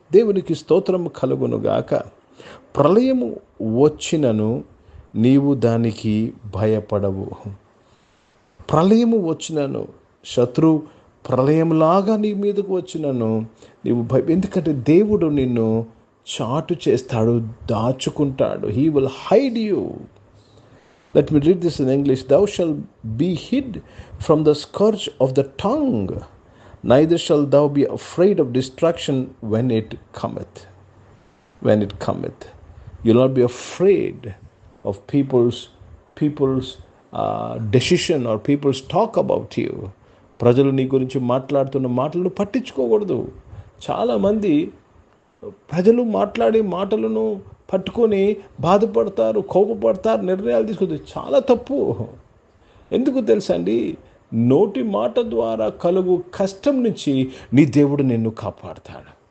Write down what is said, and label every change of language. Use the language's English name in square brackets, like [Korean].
[Telugu] దేవునికి స్తోత్రము కలుగునుగాక. ప్రళయము వచ్చినను నీవు దానికి భయపడవు. ప్రళయము వచ్చినను, శత్రు ప్రళయంలాగా నీ మీదకు వచ్చినను నీవు ఎందుకంటే దేవుడు నిన్ను చాటు చేస్తాడు, దాచుకుంటాడు. [English] He will hide you. Let me read this in English. Thou shalt be hid from the scourge of the tongue, neither shalt thou be afraid of destruction when it cometh. When it cometh. You'll not be afraid of people's decision or people's talk about you. [Telugu] ప్రజలు నీ గురించి మాట్లాడుతున్న మాటలను పట్టించుకోకూడదు. చాలామంది ప్రజలు మాట్లాడే మాటలను పట్టుకొని బాధపడతారు, కోపపడతారు, నిర్ణయాలు తీసుకుంటారు. చాలా తప్పు. ఎందుకు తెలుసా అండి? నోటి మాట ద్వారా కలుగు కష్టం నుంచి నీ దేవుడు నిన్ను కాపాడుతాడు.